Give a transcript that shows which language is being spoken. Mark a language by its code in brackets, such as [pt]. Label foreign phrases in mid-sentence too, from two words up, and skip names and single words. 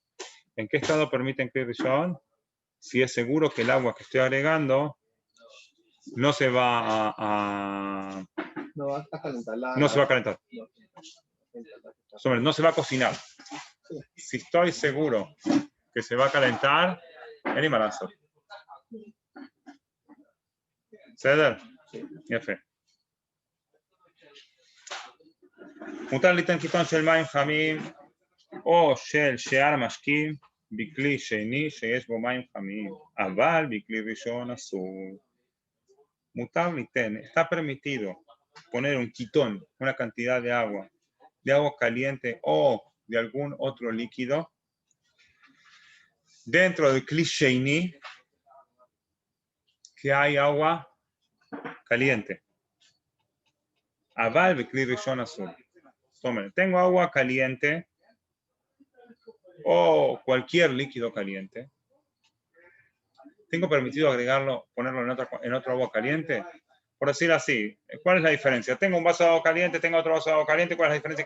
[es] ¿En qué estado permite en [he] כלי ראשון? [es] Si es seguro que el agua que estoy agregando no se va No va a calentar no se va a calentar. No se va a cocinar. Si estoy seguro que se va a calentar, [he] אין לי מה לעשות. בסדר? יפה. מותר ליתן קיתון של מים חמים או של שאר משקים בכלי שני שיש בו מים חמים, אבל בכלי ראשון אסור. מותר ליתן, [es] está permitido poner un quitón, una cantidad de agua caliente o de algún otro líquido dentro del [he] כלי שני, [es] que hay agua caliente. [he] אבל בכלי ראשון אסור. [es] Tengo agua caliente o cualquier líquido caliente. ¿Tengo permitido agregarlo, ponerlo en otro agua caliente? Por decir así, ¿cuál es la diferencia? Tengo un vaso de agua caliente, tengo otro vaso de agua caliente, ¿cuál es la diferencia?